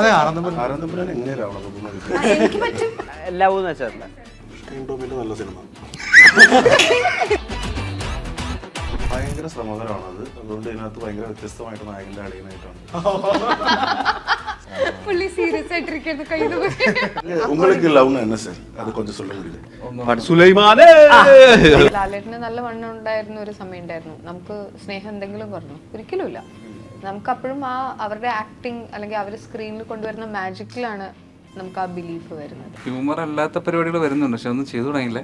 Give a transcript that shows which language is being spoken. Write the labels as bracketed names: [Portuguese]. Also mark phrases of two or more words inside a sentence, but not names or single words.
[Malayalam] അതെ, ആനന്ദപുരം എങ്ങനെ രാവണപ്രഭു എനിക്ക് പറ്റും. എല്ലാവും വെച്ചാൽ നല്ല സിനിമ. ഭയങ്കര ശ്രമകരമാണത്. അതുകൊണ്ട് ഇതിനകത്ത് ഭയങ്കര വ്യത്യസ്തമായിട്ട് നായകന്റെ അളിയനായിട്ടാണ്. പുള്ളി സീരിയസ് ആയിട്ടിരിക്കുന്നു. [Tamil] உங்களுக்கு லவ்னு என்ன சார்? அது கொஞ்சம் சொல்ல முடியுது? [Malayalam] ലാലേട്ടന് നല്ല വണ്ണം ഉണ്ടായിരുന്ന ഒരു സമയം ഉണ്ടായിരുന്നു. നമുക്ക് സ്നേഹം എന്തെങ്കിലും പറഞ്ഞു ഒരിക്കലുമില്ല. നമുക്ക് അപ്പോഴും ആ അവരുടെ ആക്ടിങ് അല്ലെങ്കിൽ അവർ സ്ക്രീനിൽ കൊണ്ടുവരുന്ന മാജിക്കിലാണ് നമുക്ക് ആ ബിലീഫ് വരുന്നത്. ഹ്യൂമർ അല്ലാത്ത പരിപാടികൾ വരുന്നുണ്ട്, പക്ഷെ ഒന്നും ചെയ്തു തുടങ്ങിയില്ല.